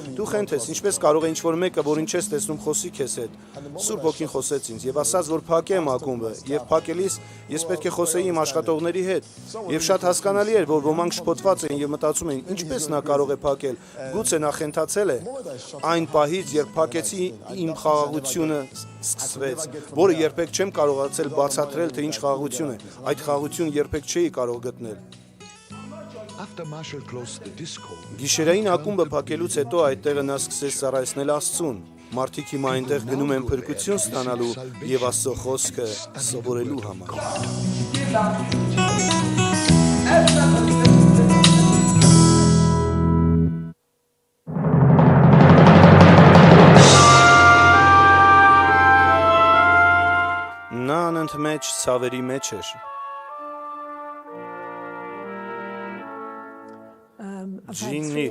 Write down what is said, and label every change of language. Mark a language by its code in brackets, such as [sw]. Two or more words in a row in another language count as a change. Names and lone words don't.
[hy] «Դու խենթ ես, ինչպես կարող է ինչ-որ մեկը, որին չես տեսնում, խոսի քեզ հետ»։ Սուրբ Հոգին խոսեց ինձ եւ ասաց, որ փակեմ ակումբը եւ փակելիս ես պետք է խոսեի իմ աշխատողների հետ։ Եվ շատ հասկանալի էր, որ ոմանք շփոթված էին եւ մտածում էին. «Ինչպես նա կարող է փակել։ Գուցե նա խենթացել է»։ Այն պահից, երբ փակեցի, իմ խաղաղությունը սկսվեց, որը երբեք չեմ կարողացել բացատրել, թե ինչ խաղաղություն է։ Այդ խաղաղություն երբեք չէի կարող գտնել։ [en] After Marshall closed the disco, [hy] Գիշերային ակումբը փակելուց հետո այդտեղը նա սկսեց ծառայեցնել Աստծուն։ Մարդիկ հիմա այնտեղ գնում են փրկություն ստանալու եւ Աստծո խոսքը սովորելու համար։ Նա անընդմեջ ցավերի մեջ էր։ Ջին Նիլ